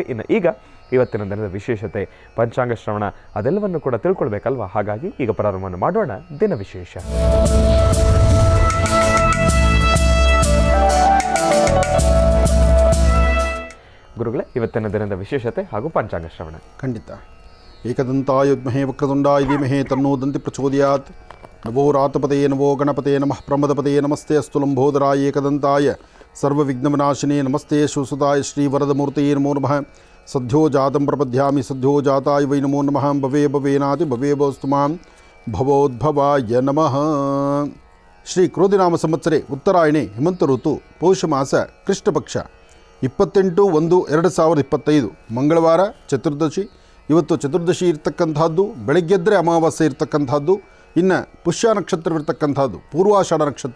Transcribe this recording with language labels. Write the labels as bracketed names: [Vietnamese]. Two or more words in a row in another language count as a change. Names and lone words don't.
[Kannada] ಇನ್ನು ಈಗ ಇವತ್ತಿನ ದಿನದ ವಿಶೇಷತೆ, ಪಂಚಾಂಗ ಶ್ರವಣ ಅದೆಲ್ಲವನ್ನು ಕೂಡ ತಿಳ್ಕೊಳ್ಬೇಕಲ್ವ? ಹಾಗಾಗಿ ಈಗ ಪ್ರಾರಂಭವನ್ನು ಮಾಡೋಣ ದಿನ ವಿಶೇಷ. ಗುರುಗಳೇ, ಇವತ್ತಿನ ದಿನದ ವಿಶೇಷತೆ ಹಾಗೂ ಪಂಚಾಂಗ ಶ್ರವಣ. ಖಂಡಿತ. [Sanskrit] ಏಕದಂತಾಯ ವಿದ್ಮಹೇ ವಕ್ರತುಂಡಾಯ ಧೀಮಹಿ ತನ್ನೋ ದಂತಿ ಪ್ರಚೋದಯಾತ್. ನವೋ ರಾತಪತಯೇ ನವೋ ಗಣಪತಯೇ ನಮಃ ಪ್ರಮದಪತಯೇ ನಮಸ್ತೆ ಅಸ್ತು ಲಂಬೋದರಾಯ ಏಕದಂತಾಯ ಸರ್ವವಿಘ್ನವಿನಾಶಿನೇ ನಮಸ್ತೆ ಶಿವಸುತಾಯ ಶ್ರೀವರದಮೂರ್ತಯೇ ನಮೋ ನಮಃ. ಸದ್ಯೋ ಜಾತಂ ಪ್ರಪದ್ಯಾಮಿ ಸದ್ಯೋ ಜಾತಾಯ ವೈ ನಮೋ ನಮಃ. ಭವೇ ಭವೇನಾತಿ ಭವೇ ಭವಸ್ತು ಮಾಂ ಭವೋದ್ಭವಾಯ ನಮಃ. ಶ್ರೀ ಕ್ರೋಧಿನಾಮ ಸಂವತ್ಸರೆ ಉತ್ತರಾಯಣೆ ಹೇಮಂತ ಋತು ಪೌಷ ಮಾಸ ಕೃಷ್ಣಪಕ್ಷ 28/1/2025 ಮಂಗಳವಾರ ಚತುರ್ದಶಿ. [Kannada] ಇವತ್ತು ಚತುರ್ದಶಿ ಇರ್ತಕ್ಕಂಥದ್ದು, ಬೆಳಗ್ಗೆದ್ದರೆ ಅಮಾವಾಸ್ಯೆ ಇರ್ತಕ್ಕಂಥದ್ದು. ಇನ್ನು ಪುಷ್ಯ ನಕ್ಷತ್ರವಿರ್ತಕ್ಕಂಥದ್ದು ಪೂರ್ವಾಷಾಢ ನಕ್ಷತ್ರ.